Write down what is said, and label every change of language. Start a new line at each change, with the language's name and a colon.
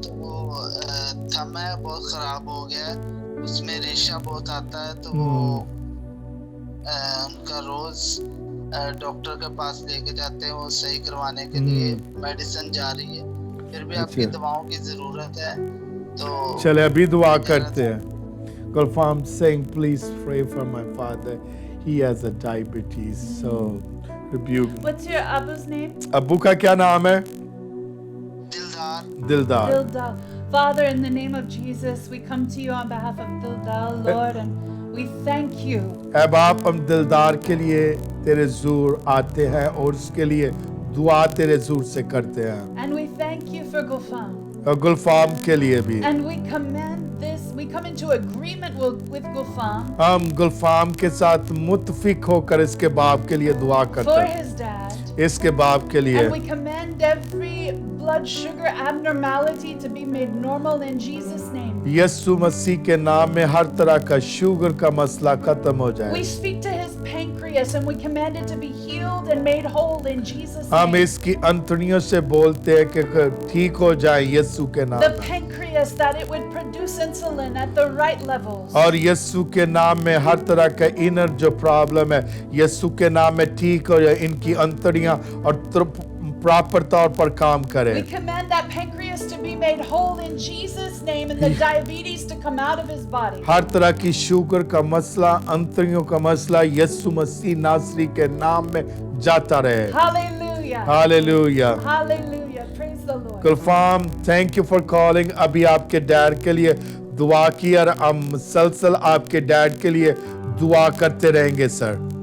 Hindi: तो वो थंब है बहुत खराब हो गया है. उसमें रेशा बहुत आता है. तो वो उनका रोज डॉक्टर के पास लेके जाते हैं. वो सही करवाने के लिए मेडिसिन जा रही है. फिर भी आपकी दवाओं की जरूरत है. तो चले अभी दुआ करते हैं.
English: Gulfam saying, please pray for my father. He has a diabetes, so rebuke. What's your Abba's name?
Hindi: अब्बू का क्या नाम है? दिलदार.
English: Dildal. Father, in the name of Jesus, we come to you on behalf of Dildal, Lord, and we thank you.
Hindi: ऐ बाप, हम दिलदार के लिए तेरे ज़ूर आते हैं और उसके लिए दुआ तेरे ज़ूर से करते हैं.
English: And we thank you for Gulfam.
Hindi: और गुलफाम के लिए भी.
English: And we command this, we come into agreement with Gulfam
Hindi: हम गुलफाम के साथ मुत्फिक होकर इसके बाप के लिए दुआ करते
English: for
Hindi: हैं.
English: his dad.
Hindi: इसके बाप के लिए.
English: And we command every blood sugar abnormality to be made normal in Jesus' name.
Hindi: यीशु मसीह के नाम में हर तरह का शुगर का मसला खत्म हो जाए.
English: We speak to his pancreas and we command it to be healed and made whole in Jesus'
Hindi: हम
English: name.
Hindi: इसकी अंतड़ियों से बोलते हैं कि ठीक हो जाए यीशु के नाम
English: The
Hindi: में.
English: pancreas, that it would produce insulin at the right levels.
Hindi: और यीशु के नाम में हर तरह का इनर जो प्रॉब्लम है यीशु के नाम में ठीक हो जाए. इनकी अंतड़ियां और प्रॉपर तौर पर काम करें.
English: We command that pancreas to be made whole in Jesus' name and the diabetes to come out of his body.
Hindi: हर तरह की शुगर का मसला, अंतड़ियों का मसला यीशु मसीह नासरी के नाम में जाता रहे.
English: Hallelujah.
Hindi: Hallelujah.
English: Hallelujah. Praise the Lord.
Hindi: Gulfam,
English: Thank you for calling.
Hindi: अभी आपके डैड के लिए दुआ की और हम मुसलसल आपके डैड के लिए दुआ करते रहेंगे सर।